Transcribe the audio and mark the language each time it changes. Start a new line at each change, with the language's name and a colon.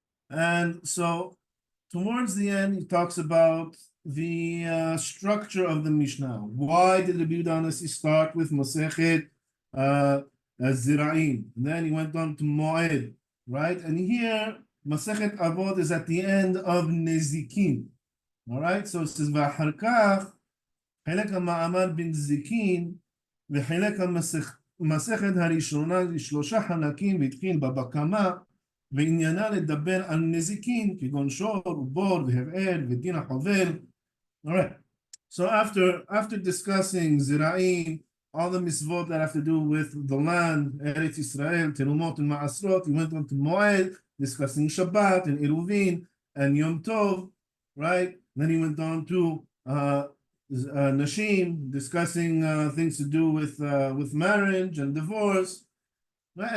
English: And so towards the end, he talks about the structure of the Mishnah. Why did the Rabbi Yehuda start with Masechet Zira'im? And then he went on to Moed, right? And here, Masechet Avot is at the end of Nezikin. All right, so it says,
Hebrew: V'achar kach, חלק המאמר בנזיקין, וחלק המסכת הראשונה לשלושה חלקים, והתחיל בבקמה, ועניינה לדבר על נזיקין, כגון שור, ובור, והבער, ודין החובל.
English: All right, so after discussing Zira'im, all the mitzvot that have to do with the land, Eretz Israel, Terumot and Ma'asrot, he went on to Moed, discussing Shabbat and Eruvin and Yom Tov, right? Then he went on to Nashim, discussing things to do with marriage and divorce, right?